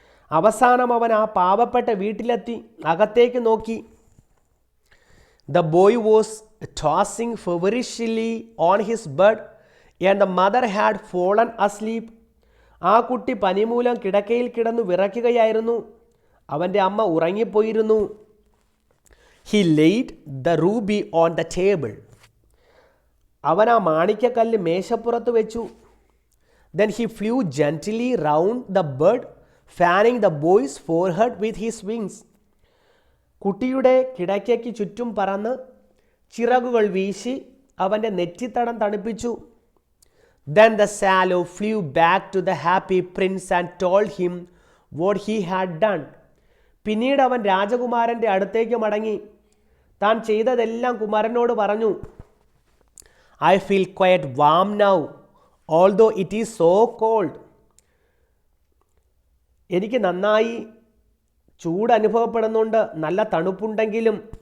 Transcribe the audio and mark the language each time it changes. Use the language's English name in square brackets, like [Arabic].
[Malayalam] അവസാനം അവൻ ആ പാവപ്പെട്ട വീട്ടിലെത്തി, അകത്തേക്ക് നോക്കി. [English] The boy was tossing feverishly on his bed and the mother had fallen asleep. [Malayalam] ആ കുട്ടി പനിമൂലം കിടക്കയിൽ കിടന്നു വിറയ്ക്കുകയായിരുന്നു, അവൻ്റെ അമ്മ ഉറങ്ങിപ്പോയിരുന്നു. [English] He laid the ruby on the table. [Malayalam] അവൻ ആ മാണിക്യക്കല്ല് മേശപ്പുറത്ത് വെച്ചു. [English] Then he flew gently round the bed, fanning the boy's forehead with his wings. [Malayalam] കുട്ടിയുടെ കിടക്കയ്ക്ക് ചുറ്റും പറന്ന് ചിറകുകൾ വീശി അവൻ്റെ നെറ്റിത്തടം തണുപ്പിച്ചു. [English] Then the swallow flew back to the happy prince and told him what he had done. [Malayalam] പിന്നീട് അവൻ രാജകുമാരൻ്റെ അടുത്തേക്ക് മടങ്ങി താൻ ചെയ്തതെല്ലാം കുമാരനോട് പറഞ്ഞു. [English] I feel quite warm now although it is so cold. [Malayalam] എനിക്ക് നന്നായി ചൂട് അനുഭവപ്പെടുന്നുണ്ട്, നല്ല തണുപ്പുണ്ടെങ്കിലും.